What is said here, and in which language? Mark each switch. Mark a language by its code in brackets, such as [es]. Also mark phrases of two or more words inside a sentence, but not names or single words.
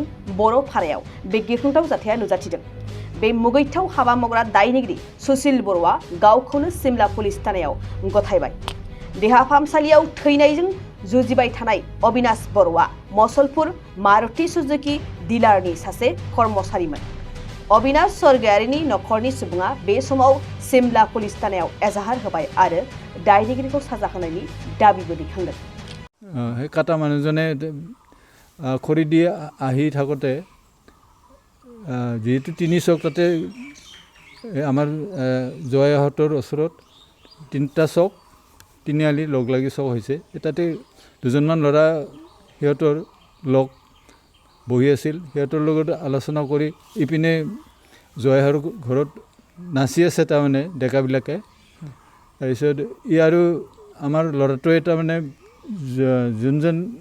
[brx] बर' फारायाव बे गिख्रंथाव जाथाया नुजाथिदों बे मुगैथाव हाबा मावग्रा दायनिगिरि सुशील बर'आ गावखौनो सिमला पुलिस थानायाव गथायबाय देहा फाहामसालियाव थैनायजों जुजिबाय थानाय अबिनाश बर'आ मसलपुर मारुति सुजुकी डिलारनि सासे कर्मचारिमोन अबिनाश स्वर्गियारिनि नखरनि सुबुङा बे समाव सिमला पुलिस थानायाव एजाहार होबाय आरो दायनिगिरिखौ साजा होनायनि दाबिबो दैखांदों [as] সেই কাটা মানুহজনে খৰি দি আহি থাকোঁতে যিহেতু তিনি চক তাতে আমাৰ জয়াহঁতৰ ওচৰত তিনিটা চক তিনিআলি লগ লাগি চক হৈছে তাতে দুজনমান ল'ৰা সিহঁতৰ লগ বহি আছিল সিহঁতৰ লগত আলোচনা কৰি ইপিনে জয়াহৰ ঘৰত নাচি আছে তাৰমানে ডেকাবিলাকে তাৰপিছত ই আৰু আমাৰ ল'ৰাটোৱে তাৰমানে যোনজন